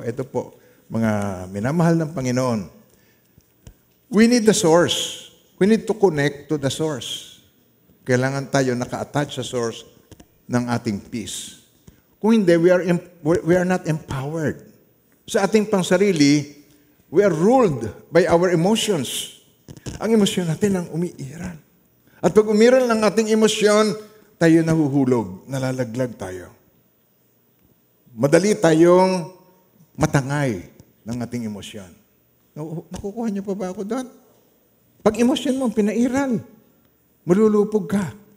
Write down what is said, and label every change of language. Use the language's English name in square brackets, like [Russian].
[Filipino] Ito po, mga minamahal ng Panginoon. [English] We need the source. We need to connect to the source. [Filipino] Kailangan tayo naka-attach sa source ng ating peace. Kung hindi, [English] we are not empowered. [Filipino] Sa ating pangsarili, [English] we are ruled by our emotions. [Filipino] Ang emosyon natin ang umiiral. At pag umiral ng ating emosyon, tayo nahuhulog, nalalaglag tayo. Madali tayong matangay ng ating emosyon. Nakukuha niyo pa ba ako doon? Pag emosyon mo pinairal, malulupog ka.